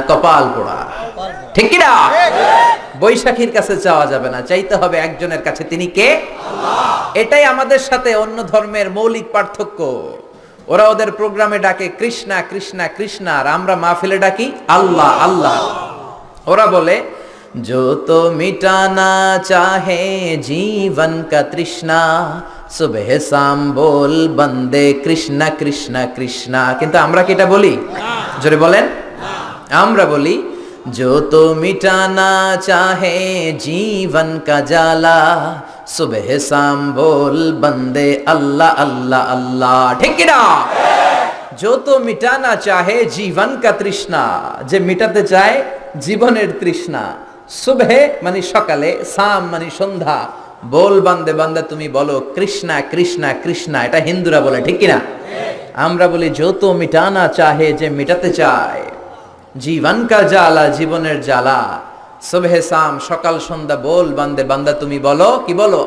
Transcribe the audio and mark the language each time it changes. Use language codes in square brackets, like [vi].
[bn] কপাল পোড়া, ঠিক কিনা? বৈশাখীর কাছে চাওয়া যাবে না, চাইতে হবে একজনের কাছে, তিনি কে? আল্লাহ। এটাই আমাদের সাথে অন্য ধর্মের মৌলিক পার্থক্য। ওরা ওদের প্রোগ্রামে ডাকে কৃষ্ণা কৃষ্ণা কৃষ্ণা, আর আমরা মাহফিলে ডাকি আল্লাহ আল্লাহ। ওরা বলে [hi] जो तो मिटाना चाहे जीवन का तृष्णा, सुबह शाम बोल बंदे कृष्णा कृष्णा कृष्णा। किंतु [bn] আমরা কি এটা বলি? জোরে বলেন। আমরা বলি [hi] जो तो मिटाना चाहे जीवन का जाला, सुबह शाम बोल बंदे अल्लाह अल्लाह अल्लाह। ठीक [bn] কি না? [hi] जो तो मिटाना चाहे जीवन का तृष्णा, [bn] যে মিটাতে চায় জীবনের তৃষ্ণা, সুবহে মানে সকালে, শাম মানে সন্ধ্যা, [hi] বল বান্দে [bn] বান্দা তুমি বলো কৃষ্ণা কৃষ্ণা কৃষ্ণা। এটা হিন্দুরা বলে, ঠিক কিনা? আমরা বলি [hi] যত মিটানা চাহে, [bn] যে মিটাতে চায় [hi] জীবন কা জ্বালা, [bn] জীবনের জ্বালা, [hi] সুবহে শাম [bn] সকাল সন্ধ্যা, [hi] বল বান্দে [bn] বান্দা তুমি বলো, কি বলো?